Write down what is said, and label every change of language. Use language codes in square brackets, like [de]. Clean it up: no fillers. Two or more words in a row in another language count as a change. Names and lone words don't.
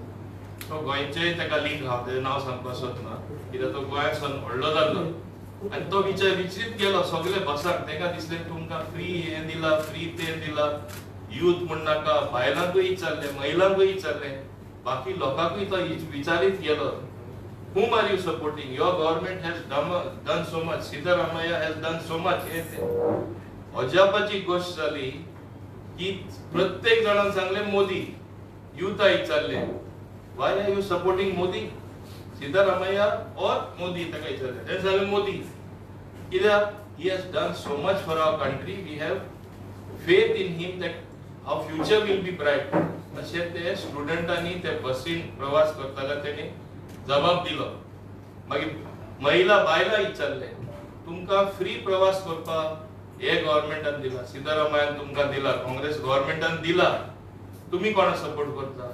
[kok] तो गोंयचेय ताका लिंक, हांव तेजें नांव सांगपाक सोदना कित्याक तो गोंयांतसून व्हडलो जाल्लो. आनी तो विचारीत गेलो सगळे बसाक. ताका दिसलें तुमकां फ्री हें दिला, फ्री तें दिला, यूथ म्हण नाका, बायलांकूय विचारलें, महिलांकूय विचारलें, बाकी लोकांकूय तो विचारीत गेलो, [en] whom are you supporting? Your government has done so much. Siddharamaiah has done so much. [kok] अजापाची गोष्ट जाली की प्रत्येक जणान सांगले मोदी. यूथ विचारले, [en] why are you supporting Modi? Siddharamaiah or Modi? [kok] ताका विचारले. तेणें सांगले मोदी. [en] कित्याक he has done so much for our country. We have faith in him that our future will be bright. [kok] अशें ते स्टुडंटांनी ते बसीन प्रवास करताले तेणी जबाब दिलो. मागीर महिला बायलां विचारले, तुमकां फ्री प्रवास करपाक हे गव्हर्नमेंटान दिला, सिद्धरामैयान तुमकां दिला, काँग्रेस गव्हर्नमेंटान दिला, तुमी कोणा सपोर्ट करता?